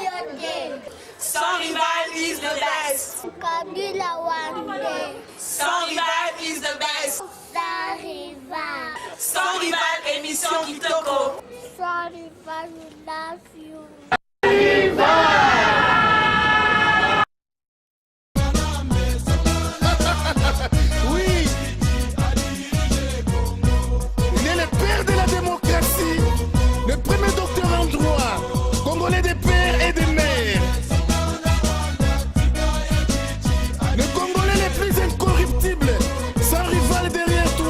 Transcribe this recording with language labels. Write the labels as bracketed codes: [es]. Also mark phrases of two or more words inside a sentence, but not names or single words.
[en] Sans rival is the best. Kabila Wande. Sans rival is the best. Sans rival. [fr] Sans rival, émission Kitoko. [en] Sans rival, we love you. [fr] Oui, il est le père de la démocratie, le premier docteur en droit, congolais des pères et des mères, le congolais le plus incorruptible, sans rival derrière toi.